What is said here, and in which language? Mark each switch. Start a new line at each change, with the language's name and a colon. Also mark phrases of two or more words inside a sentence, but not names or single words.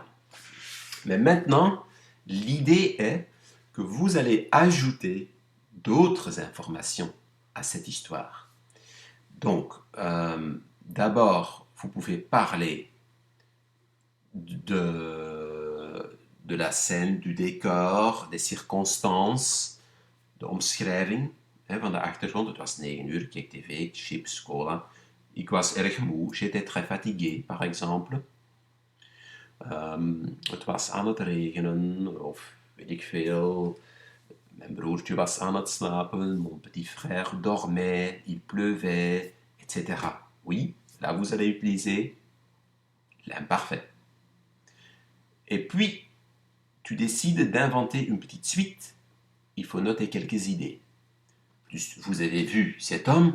French: Mais maintenant, l'idée est que vous allez ajouter d'autres informations à cette histoire. Donc, d'abord, vous pouvez parler de la scène, du décor, des circonstances,
Dutch: de omschrijving van de achtergrond. Het was 9 uur, ik keek tv, chips, cola. Ik was erg moe,
French: j'étais très fatigué, par exemple.
Dutch: Het was aan het regenen, of weet ik veel. Mijn broertje was aan het slapen,
French: mon petit frère dormait, il pleuvait, etc. Oui, Là, vous allez utiliser l'imparfait. Et puis, tu décides d'inventer une petite suite. Il faut noter quelques idées. Vous avez vu cet homme.